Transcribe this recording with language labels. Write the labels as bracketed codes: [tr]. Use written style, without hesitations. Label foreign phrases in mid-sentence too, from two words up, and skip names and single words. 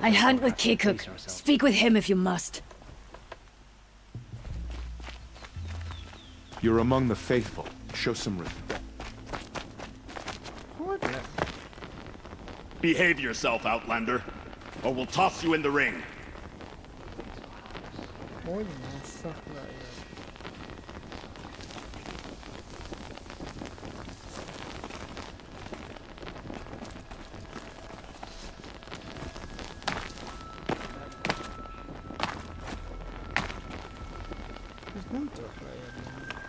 [en] I hunt with Kikuk. Speak with him if you must. You're among the faithful. Show some respect. Behave yourself, Outlander, or we'll toss you in the ring. [sv] Oj, massa grejer. [hu] Ez nem tudok leírni.